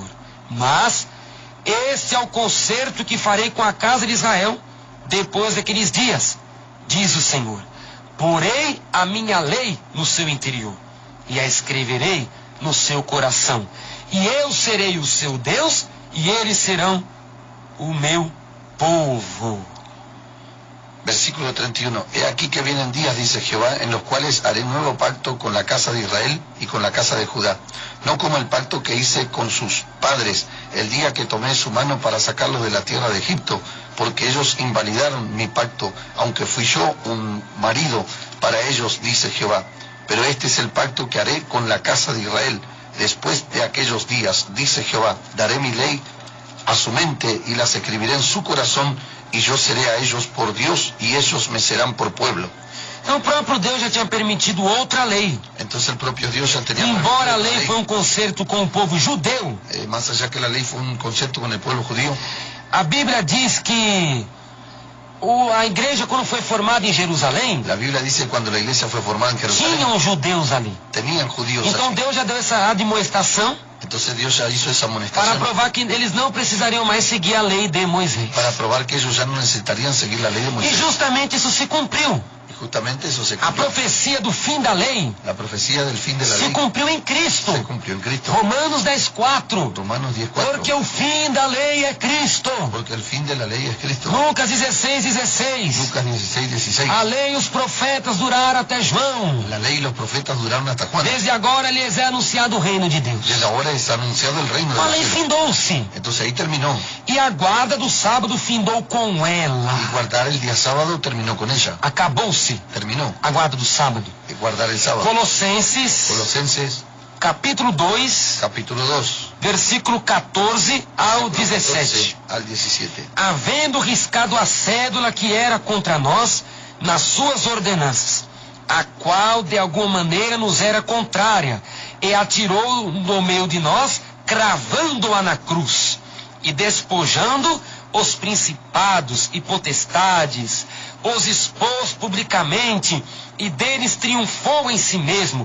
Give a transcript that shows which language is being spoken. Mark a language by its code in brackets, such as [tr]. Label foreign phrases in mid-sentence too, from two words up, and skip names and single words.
[pt] Mas este é o concerto que farei com a casa de Israel depois daqueles dias, diz o Senhor. Porei a minha lei no seu interior e a escreverei no seu coração. E eu serei o seu Deus e eles serão o meu povo. Versículo 31. [es] He aquí que vienen días, dice Jehová, en los cuales haré nuevo pacto con la casa de Israel y con la casa de Judá. No como el pacto que hice con sus padres el día que tomé su mano para sacarlos de la tierra de Egipto, porque ellos invalidaron mi pacto, aunque fui yo un marido para ellos, dice Jehová. Pero este es el pacto que haré con la casa de Israel. Después de aquellos días, dice Jehová, daré mi ley a su mente y las escribiré en su corazón, y yo seré a ellos por Dios y ellos me serán por pueblo. [pt] Então o próprio Deus já tinha permitido outra lei. [es] Entonces el propio Dios ya tenía [pt] Embora a [es] permitido [pt] lei foi um concerto com o povo judeu, [es] más allá que la ley fue un concepto con el pueblo judío, [pt] a Bíblia diz que a igreja, quando foi formada em Jerusalém, [es] la Biblia dice que cuando la iglesia fue formada en Jerusalén, [pt] tinham judeus ali. [es] tenían judíos [pt] Então [es] allí. [pt] Deus já deu essa admoestação [es] Entonces Dios ya hizo esa [pt] para [es] amonestación [pt] provar que eles não precisariam mais seguir a lei de Moisés. [es] para probar que ellos ya no necesitarían seguir la ley de [pt] E [es] Moisés. [pt] justamente isso se cumpriu. [es] Y justamente eso se [pt] A [es] cumplió. [pt] profecia do fim da lei [es] La profecía del fin de la [pt] se [es] ley [pt] cumpriu em Cristo. [es] se cumplió en Cristo. [pt] Romanos 10:4. [es] Romanos 10:4. [pt] Porque o fim da lei é Cristo. [es] Porque el fin de la ley es Cristo. [pt] Lucas 16:16. [es] Lucas 16:16. [pt] A lei e os profetas duraram até João. [es] La ley y los profetas duraron hasta Juan. [pt] Desde agora lhes é anunciado o reino de Deus. [es] Desde ahora es anunciado el reino de [pt] A [es] los [pt] lei [es] cielos. [pt] findou-se. [es] Entonces ahí terminó. [pt] E a guarda do sábado findou com [es] Y [pt] ela. [es] guardar el día sábado terminó con ella. [pt] Acabou-se [es] Terminó. [pt] a guarda do sábado. [es] Y guardar el sábado. [pt] Colossenses, [es] Colosenses [pt] capítulo 2, [es] capítulo 2. [pt] versículo 14 ao 17. [es] 14 al 17. [pt] Havendo riscado a cédula que era contra nós nas suas ordenanças, a qual de alguma maneira nos era contrária, e atirou no meio de nós, cravando-a na cruz, e despojando os principados e potestades, os expôs publicamente, e deles triunfou em si mesmo.